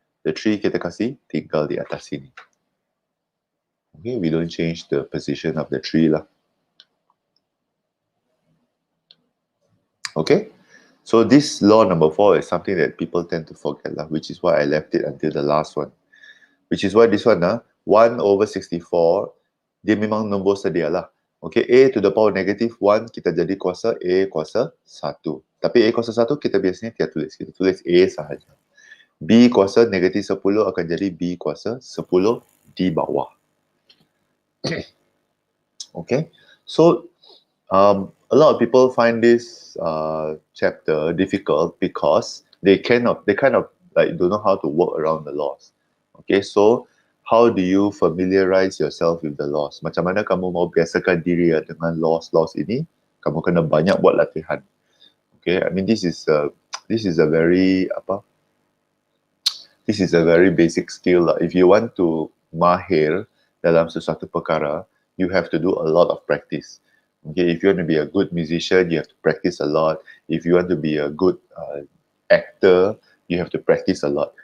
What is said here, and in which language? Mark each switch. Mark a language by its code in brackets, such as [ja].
[en] The 3 [ms] kita kasih tinggal di atas sini. [en] Okay, we don't change the position of the 3 lah. Okay, so this law number 4 is something that people tend to forget lah, which is why I left it until the last one. Which is why this one, 1 over 64, [ms] dia memang nombor sedia lah. [en] Okay, a to the power negative 1, [ms] kita jadi kuasa a kuasa 1. Tapi a kuasa 1 kita biasanya tidak tulis. Kita tulis a sahaja. B kuasa negatif 10 akan jadi b kuasa 10 di bawah. [en] Okay, so a lot of people find this chapter difficult because they kind of like don't know how to work around the laws. Okay, so how do you familiarize yourself with the laws? [ms] Macam mana kamu mau biasakan diri dengan laws ini? Kamu kena banyak buat latihan. [en] Okay, I mean this is a very this is a very basic skill lah. If you want to [ms] mahir dalam sesuatu perkara, [en] you have to do a lot of practice. Okay, if you want to be a good musician, you have to practice a lot. If you want to be a good actor, you have to practice a lot.